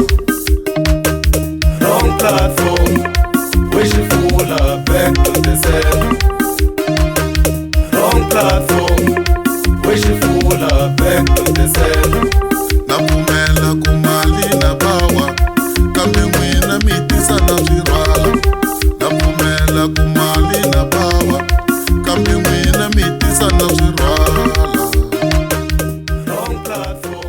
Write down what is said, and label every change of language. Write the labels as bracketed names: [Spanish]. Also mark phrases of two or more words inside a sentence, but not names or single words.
[English] Wrong platform, we xifula back to the center. Wrong platform, we xifula back to the center. [Tsonga] Na pfumela ku mali na pawa, kambe n'wina mi tisa na swirhwala. Na pfumela ku mali na pawa, kambe n'wina mi tisa na swirhwala. [English] Wrong platform.